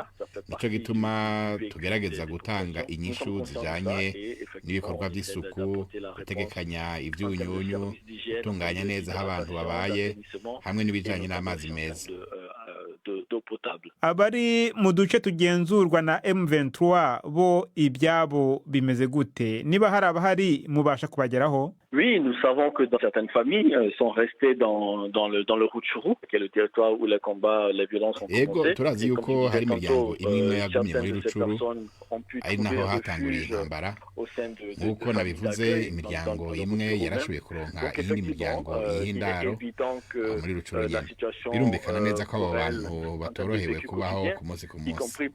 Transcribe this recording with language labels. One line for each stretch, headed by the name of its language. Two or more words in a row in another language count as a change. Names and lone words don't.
Rundi: Nico gituma tugerageza gutanga inyishu zijanye n'ibikorwa by'isuku, gutegekanya ibyunyunyu, gutunganya neza aho abantu babaye, hamwe n'ibijanye n'amazi meza. Abari mu duce tugenzurwa na M23 bo ibyabo bimeze gute? Niba hari abahari mubasha kubageraho?
French: Oui, nous savons que dans certaines familles sont restées dans le Rutshuru, qui est le territoire où les combats, les violences ont commencé.
Rundi: Turazi yuko hari imiryango imwe yagumye muri Rutshuru, ari naho hatanguriye intambara. Nk'uko nabivuze, imiryango imwe yarashoboye kuronka iyindi miryango y'indaro muri Rutshuru nyene. Birumvikana neza ko abo bantu batorohewe kubaho ku munsi ku munsi.